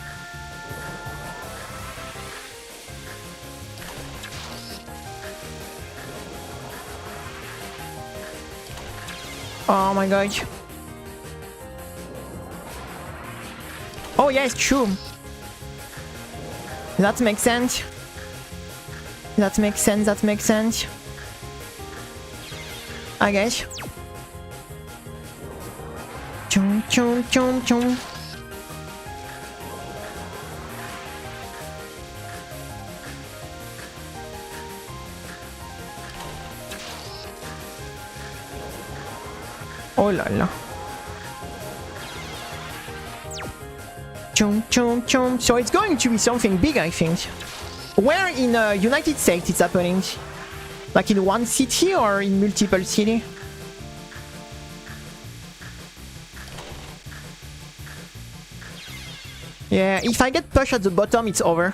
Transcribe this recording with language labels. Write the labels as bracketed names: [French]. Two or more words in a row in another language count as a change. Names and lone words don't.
[English] Oh my god. Oh yes, true. That makes sense. That makes sense, that makes sense. I guess. Chum chum chum chum. [French] Oh la la. Chum chum chum. [English] So it's going to be something big, I think. Where in United States it's happening? Like in one city or in multiple cities? Yeah, if I get pushed at the bottom, it's over.